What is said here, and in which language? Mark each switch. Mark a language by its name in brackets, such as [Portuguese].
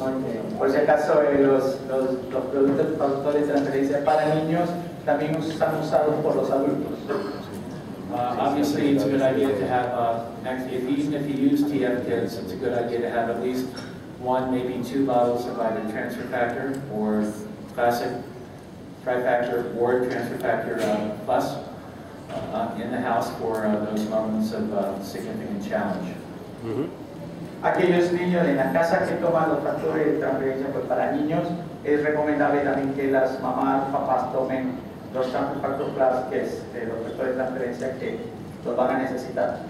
[English] Okay. [Spanish] Por si acaso, los productos factores de transferencia para niños también están usados por los adultos. [English] Obviously, it's a good idea to have, even if you use TF Kids, it's a good idea to have at least 1, maybe 2 bottles of either transfer factor or classic trifactor or transfer factor plus in the house for those moments of significant challenge. [Spanish] Aquellos niños en la casa que toman los factores de transferencia pues para niños, es recomendable también que las mamás, papás tomen los transfer factor plus, que es los factores de transferencia que los van a necesitar.